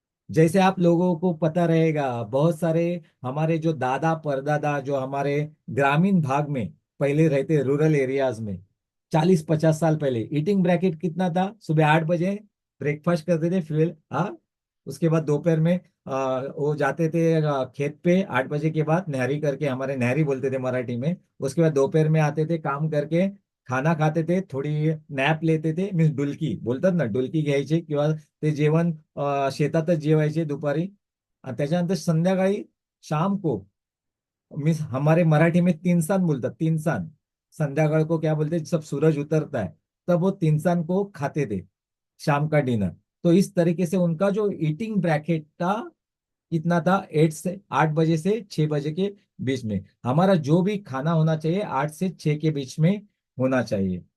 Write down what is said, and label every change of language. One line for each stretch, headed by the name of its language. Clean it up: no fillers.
Hindi: जैसे आप लोगों को पता रहेगा, बहुत सारे हमारे जो दादा परदादा जो हमारे ग्रामीण भाग में पहले रहते, रूरल एरियाज में, 40-50 साल पहले ईटिंग ब्रैकेट कितना था? सुबह 8 बजे ब्रेकफास्ट करते थे, फिर उसके बाद दोपहर में वो जाते थे खेत पे 8 बजे के बाद, नहरी करके, हमारे नहरी बोलते थे मराठी में। उसके बाद दोपहर में आते थे काम करके, खाना खाते थे, थोड़ी नॅप लेते थे, मीन्स
Marathi: डुलकी बोलतात ना, डुलकी घ्यायची, किंवा ते जेवण शेतातच जेवायचे दुपारी, आणि त्याच्यानंतर संध्याकाळी
Hindi: शाम को, मीन्स हमारे मराठी में 3 सान बोलतात, 3 सान। संध्याकाळ को क्या बोलते हैं, जब सूरज उतरता है तब वो 3 सान को खाते थे, शाम का डिनर। तो इस तरीके से उनका जो ईटिंग ब्रैकेट था कितना था? 8 बजे से 6 बजे के बीच में। हमारा जो भी खाना होना चाहिए 8 से 6 के बीच में होना चाहिए।